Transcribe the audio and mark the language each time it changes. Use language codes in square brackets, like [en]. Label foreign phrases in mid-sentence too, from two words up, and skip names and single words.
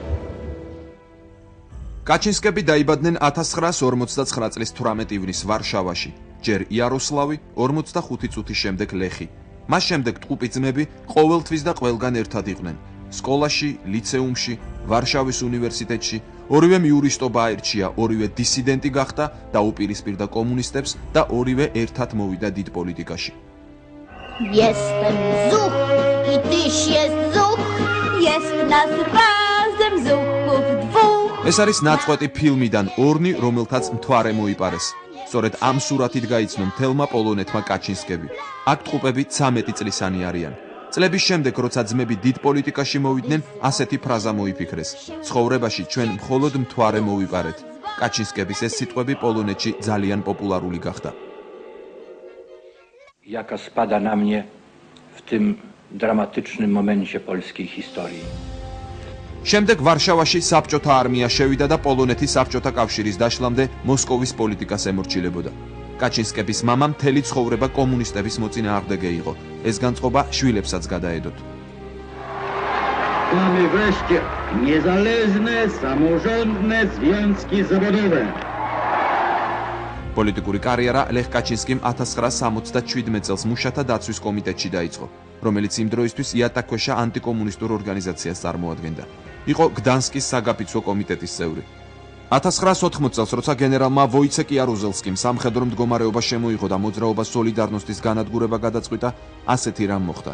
[ka] კაჩინსკები დაიბადნენ 1949 წლის 18 ივნისს ვარშავაში, ჯერ იაროსლავი, 45 წუთის შემდეგ ლეხი. მას შემდეგ ტყუპი ძმები ყოველთვის და ყველგან ერთად იყვნენ. სკოლაში, ლიცეუმში, ვარშავის უნივერსიტეტში, ორივე იურისტობა აირჩია, ორივე დისიდენტი გახდა და უპირისპირდა კომუნისტებს და ორივე ერთად მოვიდა დიდ პოლიტიკაში. [pl] Jestem zuch i tyś jest zuch, jest nas razem zuchów dwóch. [ka] ეს არის ნაწყვეტი ფილმიდან ორნი, რომელთაც მთვარე მოიპარეს. სწორედ ამ სურათით გაიცნო მთელმა პოლონეთმა კაჩინსკები. აქ ტყუპები 13 წლისანი არიან. წლების შემდეგ, როცა ძმები დიდ პოლიტიკაში მოვიდნენ, ასეთი ფრაზა მოიფიქრეს. ცხოვრებაში ჩვენ მხოლოდ მთვარე მოვიპარეთ. კაჩინსკების ეს სიტყვები პოლონეთში ძალიან პოპულარული გახდა. [pl] Jaka spada na mnie w tym dramatycznym momencie polskiej historii. [ka] შემდეგ ვარშავაში საბჭოთა არმია შევიდა და პოლონეთის საბჭოთა კავშირის დაშლამდე მოსკოვის პოლიტიკას ემორჩილებოდა. კაჩინსკების მამა მთელი ცხოვრება კომუნისტების მოწინააღმდეგე იყო. ეს განწყობა შვილებსაც გადაედოთ. [pl] Mamy wreszcie niezależne, samorządne związki zawodowe. [ka] პოლიტიკური კარიერა ლეხ კაჩინსკიმ 1977 წელს მუშათა დაცვის კომიტეტში დაიწყო, რომელიც იმ დროისთვის იატაკქვეშა ანტიკომუნისტურ ორგანიზაციას წარმოადგენდა. იყო გდანსკის საგაფიცვო კომიტეტის წევრი. 1980 წელს, როცა გენერალმა ვოიცეკ იარუზელსკიმ სამხედრო მდგომარეობა შემოიღო და მოძრაობა სოლიდარნოსტის განადგურება გადაწყვიტა, ასეთი რამ მოხდა.